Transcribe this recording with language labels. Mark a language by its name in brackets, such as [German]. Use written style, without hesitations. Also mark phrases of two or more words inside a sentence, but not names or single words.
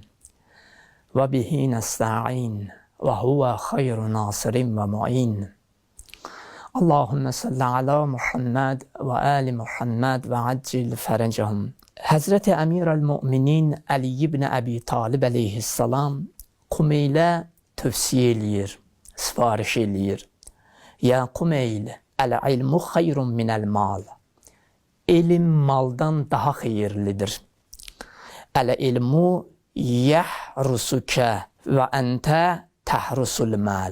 [Arabic] وبه نستعين. وهو خير ناصر ومعين اللهم صل على محمد وآل محمد وعجل فرجهم. [Azerbaijani] Hazreti Emir-el-Mu'minin Ali ibn Abi Talib aleyhissalam Kumeylə tövsiyə eləyir, sifariş eləyir. [Arabic] يا كميل العلم خير من المال. [Azerbaijani] Elm maldan daha xeyirlidir. [Arabic] العلم يحرسك وأنت تحرس المال.